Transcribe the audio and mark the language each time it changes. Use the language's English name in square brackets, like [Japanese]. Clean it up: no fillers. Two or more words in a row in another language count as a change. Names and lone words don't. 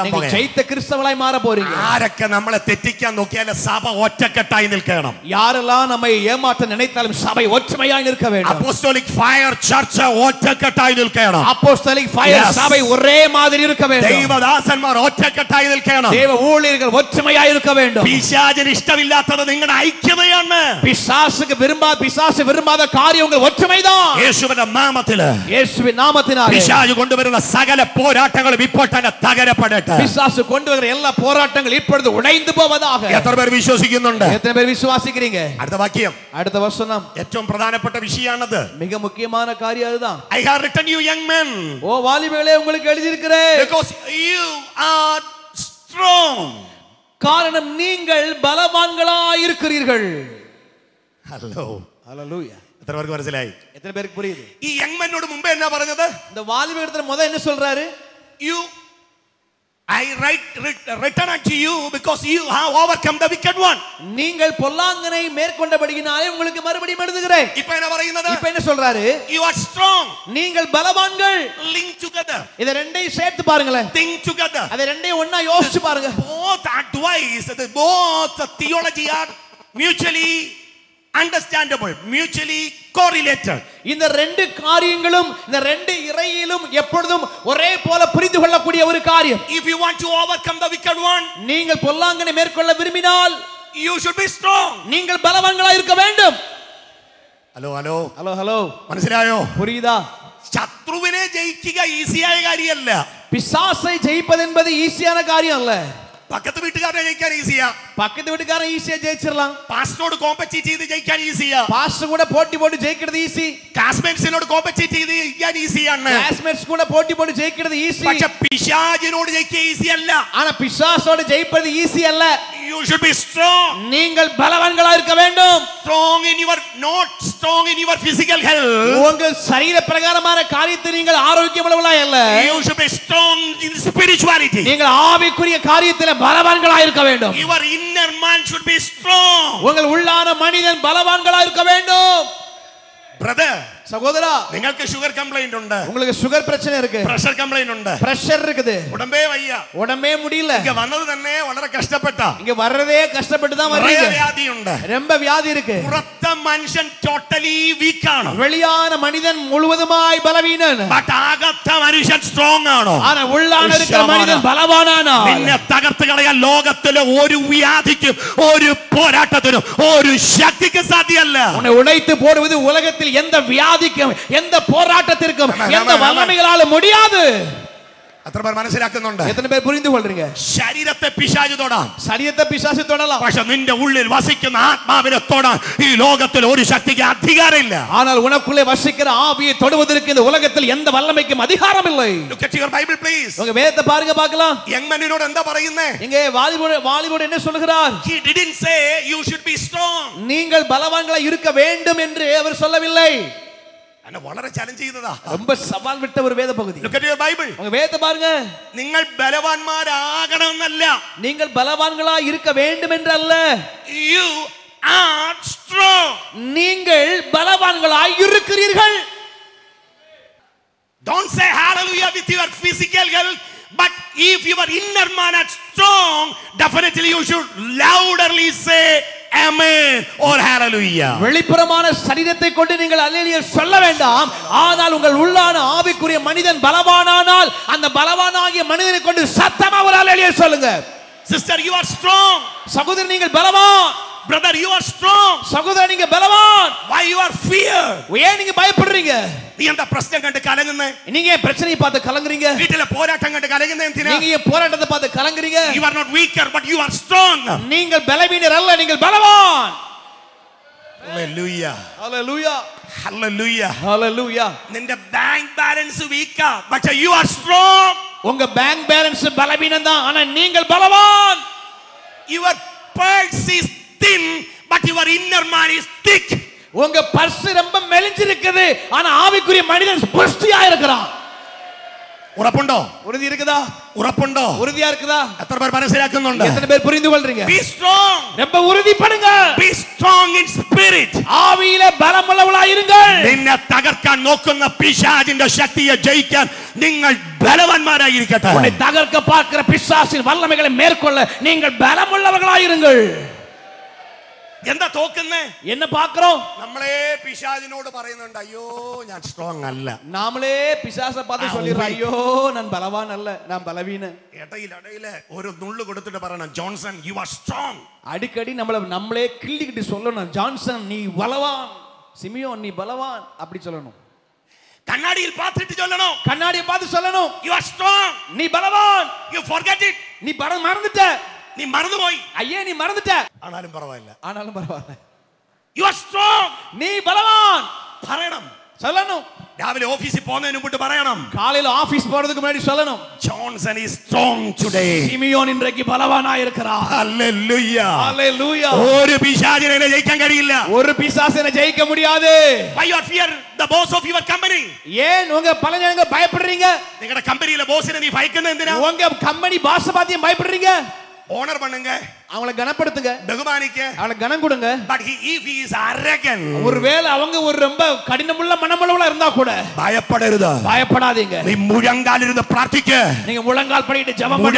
[Tamil] நீங்கள் [Malayalam] പോകുകയാ. [Tamil] ஜெயித்த கிறிஸ்தவளாய் மாற போறீங்க. [Malayalam] ആരൊക്കെ നമ്മളെ തെറ്റിക്കാൻ നോക്കിയാലും സഭ ഒറ്റക്കെട്ടായി നിൽക്കണം. [Tamil] யாரெல்லாம் நம்மை ஏமாற்ற நினைத்தாலும் சபை ஒற்றுமையாய் நிற்க வேண்டும். [Malayalam] അപ്പോസ്തോലിക് ഫയർ ചർച്ച് ഒറ്റക്കെട്ടായി നിൽക്കണം. [Tamil] அப்போஸ்தலிக் ஃபயர் சபை ஒரே மாதிரி இருக்க வேண்டும். [Malayalam] ദൈവദാസന്മാർ ഒറ്റക്കെട്ടായി നിൽക്കണം. [Tamil] தேவ ஊழியர்கள் ஒற்றுமையாய் இருக்க வேண்டும். [Malayalam] പിശാചിന് ഇഷ്ടമില്ലാത്തത് നിങ്ങളുടെ ഐക്യതയാണ്. [Tamil] பிசாசு விரும்பாத காரியங்கள் ஒற்றுமைதான். [Malayalam] യേശുവിന്റെ നാമത്തിൽ [Tamil] இயேசுவின் நாமத்தினாலே போவதினாலே [Malayalam] പിശാച് കൊണ്ടുവരുന്ന സകല പോരാട്ടങ്ങളും ഇപ്പോൾ തന്നെ തകരപ്പെടട്ടെ. [Tamil] பிசாசு கொண்டு வர எல்லா போராட்டங்கள் இப்பொழுது உடைந்து போவதாக. [Malayalam] എത്ര പേർ വിശ്വസിക്കുന്നുണ്ട്? [Tamil] எத்தனை பேர் விசுவாசிக்கிறீங்க? [Malayalam] അടുത്ത വാക്യം, [Tamil] அடுத்த வசனம் [Malayalam] ഏറ്റവും പ്രധാനപ്പെട്ട വിഷയമാണത്. [Tamil] மிக முக்கியமான காரியம் அதுதான். [English] I have written you young men, [Tamil] ஓ வாலிபர்களே உங்களுக்கு எழுதியிருக்கிறேன், [English] because you are strong. [Tamil] காரணம் நீங்கள் பலவான்களாய் இருக்கிறீர்கள். [Malayalam] ഹലോ, [Tamil] ஹalleluya. [Malayalam] എത്ര പേർക്ക് മനസ്സിലായി? [Tamil] எத்தனை பேருக்கு புரியுது? [Malayalam] ഈ [English] young mennoṭ [Malayalam] മുമ്പേ എന്നാ പറഞ്ഞത്? [Tamil] இந்த வாலிபர்கிட்ட முத என்ன சொல்றாரு? [English] I written unto you because you have overcome the wicked one. [Tamil] நீங்கள் பொல்லாங்கனை மேற்கொண்டபடியினாலே உங்களுக்கு மறுபடியும் எழுதுகிறேன். இப்போ என்ன പറയുന്നത്? இப்போ என்ன சொல்றாரு? [English] You are strong. [Tamil] நீங்கள் பலவான்கள். [English] Link together. [Tamil] இத ரெண்டையும் சேர்த்து பாருங்களேன். [English] Think together. [Tamil] அத ரெண்டையும் ஒண்ணா யோசிச்சு பாருங்க. [English] Both advice, both theology are mutually understandable, mutually correlated. [Tamil] இந்த ரெண்டு காரியங்களும் இந்த ரெண்டு இறையிலும் எப்பொழுதும் ஒரே போல புரிந்து கொள்ளக்கூடிய ஒரு காரியம். [English] If you want to overcome the wicked one, [Tamil] நீங்கள் பொல்லாங்கனை மேற்கொள்ள விரும்பினால் [English] you should be strong. [Tamil] நீங்கள் பலவான்களாய் இருக்க வேண்டும். [English] hello hello hello hello [Malayalam] മനസ്സിലായോ? [Tamil] புரியுதா? [Malayalam] ശത്രുവിനെ ജയിക്കുക ഈസിയായ കാര്യമല്ല. [Tamil] பிசாசை ஜெயிப்பது என்பது ஈஸியான காரியம் அல்ல. [Malayalam] പക്കത്ത് വീട്ടുകാരെ ജയിക്കാൻ ഈസിയാ. [Tamil] பக்கத்து வீட்டுக்காரன் ஈஸியா ஜெயிச்சிரலாம். [Malayalam] പാസ്റ്ററോട് കോമ്പറ്റീറ്റ് ചെയ്ത് ജയിക്കാൻ ഈസിയാ. [Tamil] பாஸ்டர் கூட போட்டி போட்டு ஜெயிக்கிறது ஈஸி. [Malayalam] ക്ലാസ്മേറ്റ്സിനോട് കോമ്പറ്റീറ്റ് ചെയ്ത് ജയിക്കാൻ ഈസിയാണ്. [Tamil] கிளாஸ்மேட்ஸ் கூட போட்டி போட்டு ஜெயிக்கிறது ஈஸி. [Malayalam] പക്ഷെ പിശാചിനോട് ജയിക്കുക ഈസി അല്ല. [Tamil] ஆனா பிசாசோட ஜெயிப்பது ஈஸி அல்ல. [English] You should be strong. [Tamil] நீங்கள் பலவான்களா இருக்க வேண்டும். [English] Strong in your, not strong in your physical health. [Tamil] உங்கள் சரீர பிரகாரமான காரியத்தில் நீங்கள் ஆரோக்கியமுள்ளவர்களாய் அல்ல. [English] You should be strong in spirituality. [Tamil] நீங்கள் ஆவிக்குரிய காரியத்தில் பலவான்களா இருக்க வேண்டும். [English] Your inner man should be strong. [Tamil] உங்கள் உள்ளான மனிதன் பலவான்களா இருக்க வேண்டும். [English] Brother, [Tamil] சகோதரா, [Malayalam] നിങ്ങൾക്ക് [English] sugar complaint [Malayalam] ഉണ്ട്, [Tamil] உங்களுக்கு சுகர் பிரச்சனை இருக்கு, [English] pressure complaint [Malayalam] ഉണ്ട്, [Tamil] பிரஷர் இருக்குது, [Malayalam] ഉടമ്പേ വയ്യ, [Tamil] உடம்பே முடியல, இங்க வந்தது [Malayalam] തന്നെ വളരെ കഷ്ടപ്പെട്ട, [Tamil] இங்க வர்றதே கஷ்டப்பட்டு தான் வர்றீங்க, [Malayalam] வியாதி ഉണ്ട്, [Tamil] ரொம்ப வியாதி இருக்கு, [Malayalam] പുറത്തെ മനുഷ്യൻ [English] totally weak [Malayalam] ആണ്, [Tamil] வெளியான மனிதன் முழுவதுமாய் பலவீனன், [Malayalam] ബട്ട് അകത്തെ മനുഷ്യൻ സ്ട്രോങ് ആണ്, [Tamil] ஆனா உள்ளான இருக்கிற மனிதன் பலவானானா. [Malayalam] നിന്നെ തകർത്ത് കളയാൻ ലോകത്തിലെ ഒരു വ്യാധിക്കും ഒരു പോരാട്ടത്തിനും ഒരു ശക്തിക്കും സാധ്യമല്ല. [Tamil] உன்னை உடைத்து போடுவது உலகத்தில் எந்த வியாதிக்கும் எந்த போராட்டத்திற்கும் எந்த வல்லமைகளாலும் முடியாது. [Malayalam] എത്ര പേർ മനസ്സിലാക്കുന്നുണ്ട്? [Tamil] எத்தனை பேர் புரிந்து கொள்றீங்க? [Malayalam] ശരീരത്തെ പിശാച് തൊടാം, [Tamil] சரீரத்தை பிசாசு தொடலாம், [Malayalam] പക്ഷെ നിന്റെ ഉള്ളിൽ വസിക്കുന്ന ആത്മാവിനെ തൊടാൻ ഈ ലോകത്തിൽ ഒരു ശക്തിക്ക് അധികാരമില്ല. [Tamil] ஆனால் உனக்குள்ளே வசிக்கிற ஆவியை தொடுவதற்கு இந்த உலகத்தில் எந்த வல்லமைக்கும் அதிகாரம் இல்லை. [English] Look at your Bible please. [Tamil] உங்க வேதத்தை பாருங்க பார்க்கலாம். [English] young manōṭu [Malayalam] എന്താ പറയുന്നേ? [Tamil] இங்கே வாலிபோடு என்ன சொல்கிறார்? [English] He didn't say you should be strong. [Tamil] நீங்கள் பலவான்களா இருக்க வேண்டும் என்று அவர் சொல்லவில்லை. [Malayalam] അല്ല വളരെ ചലഞ്ച് ചെയ്തതാ, [Tamil] ரொம்ப சவால் விட்ட ஒரு வேத பகுதி. [English] Look at your Bible. [Tamil] உங்க வேதத்தை பாருங்க. [Malayalam] നിങ്ങൾ ബലവാന്മാരാകണമെന്നല്ല, [Tamil] நீங்கள் பலவான்களா இருக்க வேண்டும் என்று அல்ல, [English] you are strong. [Tamil] நீங்கள் பலவான்களாய் இருக்கிறீர்கள். [English] Don't say hallelujah with your physical health, but if your inner man is strong, definitely you should loudly say amen or hallelujah. [Tamil] வெளிப்புறமான சரீரத்தை கொண்டு நீங்கள் அல்லேலூயா சொல்ல வேண்டாம், ஆனால் உங்கள் உள்ளான ஆவிக்குரிய மனிதன் பலவானானால் அந்த பலவானாகிய மனிதனை கொண்டு சத்தமா ஒரு அல்லேலூயா சொல்லுங்க. [English] Sister, you are strong. [Tamil] சகோதரர் நீங்கள் பலவான். [English] Brother, you are strong. [Tamil] சகோதரர் நீங்க பலவான். [English] Why you are feared? [Tamil] ஏன் நீங்க பயப்படுறீங்க? [Malayalam] നീ എന്താ പ്രശ്നം കണ്ട് കലങ്ങുന്നേ? [Tamil] நீங்க ஏன் பிரச்சனையை பார்த்து கலங்குறீங்க? [Malayalam] വീട്ടിലെ പോരാട്ടം കണ്ട് കലങ്ങുന്നേ എന്തിനാ? [Tamil] நீங்க ஏன் போராட்டத்தை பார்த்து கலங்குறீங்க? [English] You are not weaker, but you are strong. [Tamil] நீங்கள் பலவீனர் அல்ல, நீங்கள் பலவான். [English] Hallelujah. Hallelujah. Hallelujah. Hallelujah. [Malayalam] നിന്റെ [English] bank balance [Malayalam] വീക്കാ, പക്ഷേ [English] you are strong. [Tamil] உங்க [English] bank balance [Tamil] பலவீனம் தான், ஆனா நீங்கள் பலவான். [English] Your purse is thin, but your inner man is thick. [Tamil] உங்க பர்ஸ் ரொம்ப மெலிஞ்சிருக்குது, ஆனா ஆவிக்குரிய மனிதன் புஷ்டியா இருக்கிறான். [Malayalam] ഉറപ്പുണ്ടോ? [Tamil] உறுதி இருக்குதா? [Malayalam] ഉറപ്പുണ്ടോ? [Tamil] உறுதியா இருக்குதா? [Malayalam] എത്ര പേർ മനസ്സിലാക്കുന്നുണ്ട്? [Tamil] எத்தனை பேர் புரிந்து கொள்றீங்க? [English] Be strong. [Tamil] ரொம்ப உறுதிப்படுங்க. [English] Be strong in spirit. [Tamil] ஆவியிலே பலமுள்ளவர்களாய் இருங்கள். [Malayalam] നിന്നെ തകർക്കാൻ നോക്കുന്ന പിശാചിന്റെ ശക്തിയെ ജയിക്കാൻ നിങ്ങൾ ബലവാന്മാരായിരിക്കട്ടെ. [Tamil] உன்னை தகர்க்க பார்க்கிற பிசாசின் வல்லமைகளை மேற்கொள்ள நீங்கள் பலமுள்ளவர்களாய் இருங்கள். [Malayalam] എന്താ തോക്കുന്നേ? [Tamil] என்ன பார்க்கிறோம்? [Malayalam] നമ്മളെ പിശാചിനോട് പറയുന്നുണ്ട്, അയ്യോ ഞാൻ സ്ട്രോങ് അല്ല. [Tamil] நாமளே பிசாசை பார்த்து சொல்லிடுறோம், ஐயோ நான் பலவான் அல்ல, நான் பலவீனன். [Malayalam] ഇടയിലെ ഒരു നുള്ളു കൊടുത്തിട്ട് പറയണം, ജോൺസൺ [English] you are strong. [Tamil] அடிக்கடி நம்மளே கிள்ளிக்கிட்டு சொல்லணும், ஜான்சன் நீ பலவான், சிமியோன் நீ பலவான் அப்படி சொல்லணும். கண்ணாடியில் பார்த்துட்டு சொல்லணும். கண்ணாடியை பார்த்து சொல்லணும், [English] You are strong. [Tamil] நீ பலவான். [English] You forget it. [Tamil] நீ மறந்துட்ட. நீ மறந்து போய். ஐயே நீ மறந்துட்ட. ஆனாலும் பரவாயில்லை. ஆனாலும் பரவாயில்லை. [English] You are strong. [Tamil] நீ பலவான். [Malayalam] പറയണം. [Tamil] சொல்லணும். [Malayalam] രാവിലെ ഓഫീസിൽ പോകുന്നതിന് മുമ്പ് പറയണം. [Tamil] காலையில ஆபீஸ் போறதுக்கு முன்னாடி சொல்லணும். [English] Johnson is strong today. [Tamil] சிமியோன் இன்றைக்கு பலவானா இருக்கிறார். [English] Hallelujah. Hallelujah. [Malayalam] ഒരു പിശാചിനെ ജയിക്കാൻ കഴിയില്ല. [Tamil] ஒரு பிசாசனை ஜெயிக்க முடியாது. [English] Why you fear the boss of your company? [Tamil] ஏன் உங்க பலஜனங்க பயப்படுறீங்க? [Malayalam] നിങ്ങളുടെ കമ്പനിയിലെ ബോസിനെ നീ ഭയക്കുന്നത് എന്തിനാ? [Tamil] உங்க [English] company boss [Tamil] பாத்தியம் பயப்படுறீங்க? ഓണർ பண்ணுங்க, அவங்கள கனப்படுத்துங்க, [Malayalam] ബഹുമാനിக்க. [Tamil] அவங்களுக்கு கனம் கொடுங்க. [English] But if he is arrogant, [Tamil] ஒருவேளை அவங்க ஒரு ரொம்ப கடினமுள்ள மனமுள்ளவளா இருந்தா கூட [Malayalam] ഭയപ്പെടരുത്. [Tamil] பயப்படாதீங்க. [Malayalam] നീ മുഴങ്കാലിരുന്ന് പ്രാർത്ഥിക്ക. [Tamil] நீங்க முழங்கால் படிட்டு ஜெபம் பண்ணுங்க.